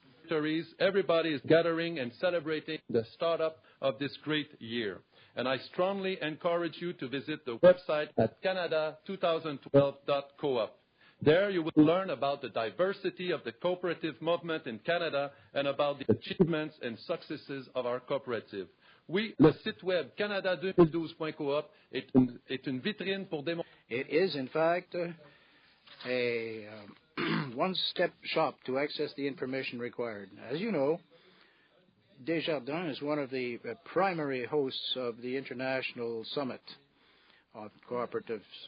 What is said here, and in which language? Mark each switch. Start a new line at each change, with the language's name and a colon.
English: Everybody is gathering and celebrating the startup of this great year. And I strongly encourage you to visit the website at canada2012.coop. There you will learn about the diversity of the cooperative movement in Canada and about the achievements and successes of our cooperative.
French: Oui, le site web canada2012.coop est une vitrine pour démontrer.
English: It is, in fact, a one-step shop to access the information required. As you know, Desjardins is one of the primary hosts of the International Summit of Cooperatives.